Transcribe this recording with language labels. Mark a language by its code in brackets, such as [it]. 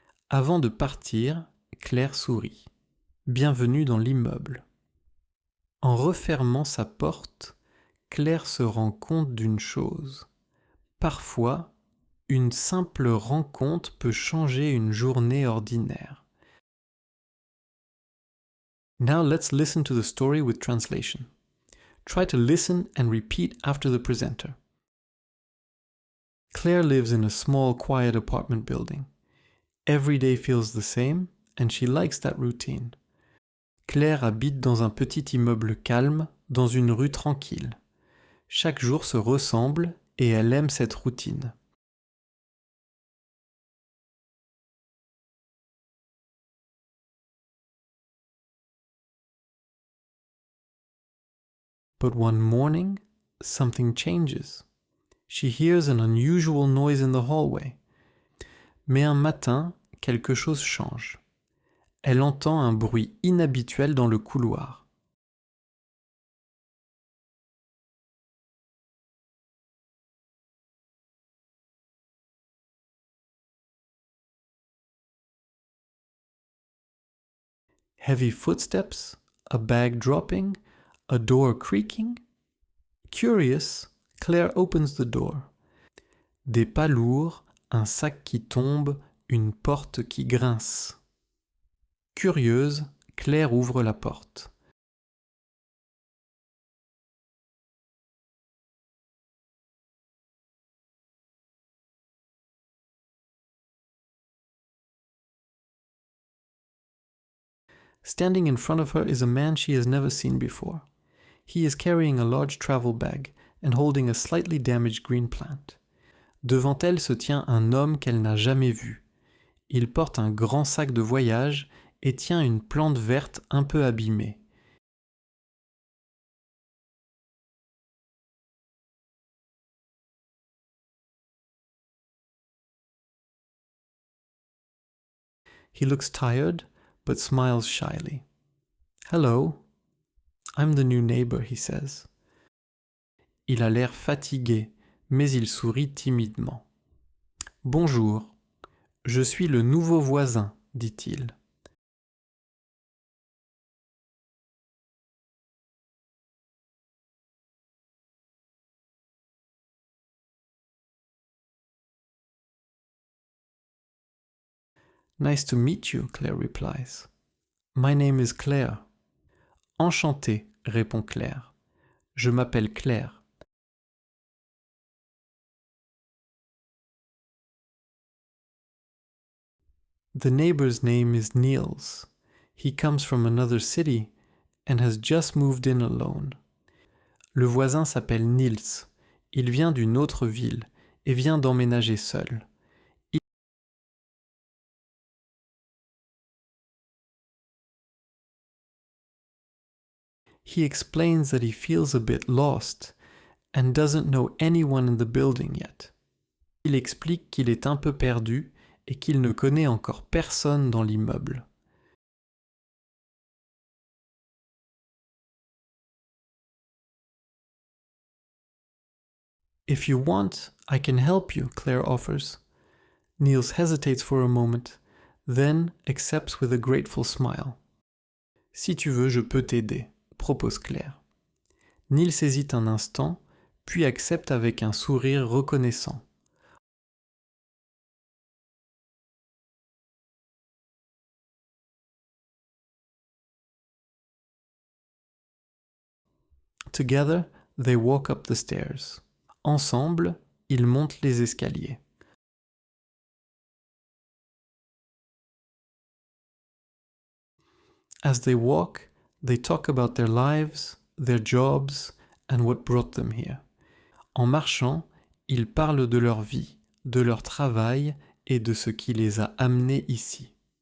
[fr] Avant de partir, Claire sourit. Bienvenue dans l'immeuble. En refermant sa porte, Claire se rend compte d'une chose. Parfois, une simple rencontre peut changer une journée ordinaire. [en] Now let's listen to the story with translation. Try to listen and repeat after the presenter. Claire lives in a small, quiet apartment building. Every day feels the same, and she likes that routine. [fr] Claire habite dans un petit immeuble calme, dans une rue tranquille. Chaque jour se ressemble et elle aime cette routine. [en] But one morning, something changes. She hears an unusual noise in the hallway. [fr] Mais un matin, quelque chose change. Elle entend un bruit inhabituel dans le couloir. [en] Heavy footsteps, a bag dropping, a door creaking. Curious, Claire opens the door. [fr] Des pas lourds, un sac qui tombe, une porte qui grince. Curieuse, Claire ouvre la porte. [en] Standing in front of her is a man she has never seen before. He is carrying a large travel bag and holding a slightly damaged green plant. [fr] Devant elle se tient un homme qu'elle n'a jamais vu. Il porte un grand sac de voyage et tient une plante verte un peu abîmée. [en] He looks tired, but smiles shyly. Hello, I'm the new neighbor, he says. [fr] Il a l'air fatigué, mais il sourit timidement. Bonjour, je suis le nouveau voisin, dit-il. [en] Nice to meet you, Claire replies. My name is Claire. [fr] Enchantée, répond Claire. Je m'appelle Claire. [en] The neighbor's name is Niels. He comes from another city and has just moved in alone. [fr] Le voisin s'appelle Niels. Il vient d'une autre ville et vient d'emménager seul. [en] He explains that he feels a bit lost and doesn't know anyone in the building yet. [fr] Il explique qu'il est un peu perdu et qu'il ne connaît encore personne dans l'immeuble. [en] If you want, I can help you, Claire offers. Niels hesitates for a moment, then accepts with a grateful smile. [fr] Si tu veux, je peux t'aider, propose Claire. Niels hésite un instant, puis accepte avec un sourire reconnaissant. [en] Together, they walk up the stairs. [fr] Ensemble, ils montent les escaliers. [en] As they walk, they talk about their lives, their jobs, and what brought them here. [fr] En marchant, ils parlent de leur vie, de leur travail et de ce qui les a amenés ici.